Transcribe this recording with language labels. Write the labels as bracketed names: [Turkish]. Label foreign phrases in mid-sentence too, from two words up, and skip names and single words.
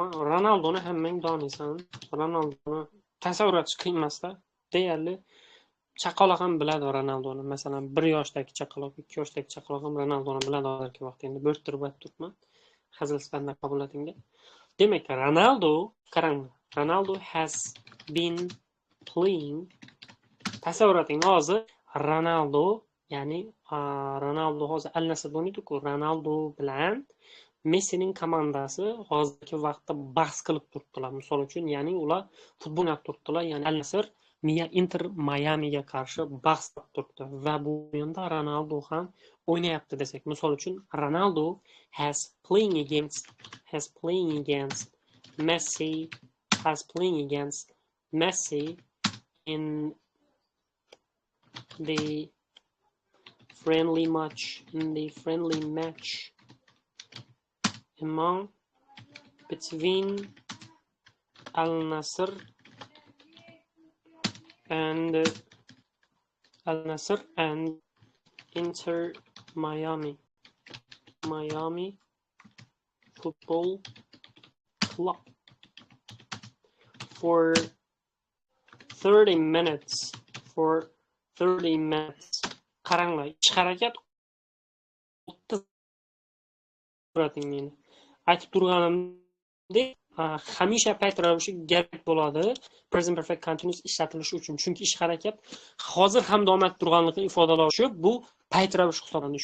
[Uzbek] Ronaldoni hammang donaysan. Ronaldoni tasavvur etish qiyin emas-da. Deyarli chaqaloq ham biladi Ronaldoni. Masalan, 1 yoshdagi chaqaloq, 2 yoshdagi chaqaloq ham Ronaldoni biladi hozirgi vaqtda. Endi bo'rttirib turibman. Hazil sifatida qabul etinglar. Demak, Ronaldo, qarang, [English] Ronaldo has been playing. [Uzbek] Tasavvur eting, hozir Ronaldo, ya'ni Ronaldo hozir Al-Nassr o'ynaydi-ku, Ronaldo bilan Messining komandasi hozirgi vaqtda bahs qilib turibdilar. Misol uchun, ya'ni ular futbol o'ynab turibdilar, ya'ni Al-Nassr Inter Miamiga qarshi bahs qilib turibdi va bu o'yinda Ronaldo ham o'ynayapti desak, misol uchun [English] Ronaldo has playing against Messi in the friendly match between Al-Nassr and Inter Miami Football Club for 30 minutes. [Uzbek] Qaranglar, ish harakat 30 meni aytib turganimdek, hamisha payt ravishi kerak bo'ladi [English] present perfect continuous [Uzbek] ishlatilishi uchun. Chunki ish harakat hozir ham davom etib turganligini ifodalashi bu payt ravishi hisoblanadi.